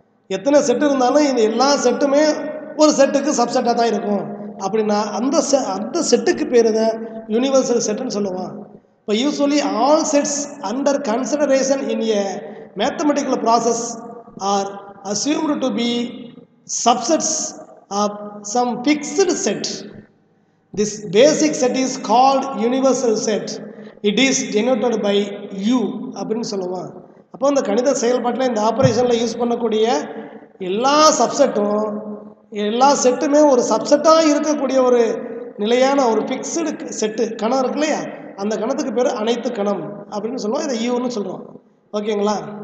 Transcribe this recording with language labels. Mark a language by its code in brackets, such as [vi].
[ta] எத்தனை செட்டு இருந்தாலும் இந்த எல்லா செட்டுமே ஒரு செட்டுக்கு சப்செட்டாக தான் இருக்கும் அப்படின்னா அந்த செட்டுக்கு பேர் தான் யூனிவர்சல் செட்டுன்னு சொல்லுவோம். [en] இப்போ usually all sets under consideration in a mathematical process are assumed to be subsets of some fixed set. This basic set is called universal set. It is denoted by U [ta] அப்படின்னு சொல்லுவோம். அப்போ இந்த கணித செயல்பாட்டில் இந்த ஆப்ரேஷனில் use பண்ணக்கூடிய எல்லா சப்செட்டும் எல்லா செட்டுமே ஒரு சப்செட்டாக இருக்கக்கூடிய ஒரு நிலையான ஒரு ஃபிக்ஸ்டு செட்டு கணம் இருக்கு இல்லையா, அந்த கணத்துக்கு பேர் அனைத்து கணம் அப்படின்னு சொல்லுவோம். இதை யூன்னு சொல்கிறோம். ஓகேங்களா?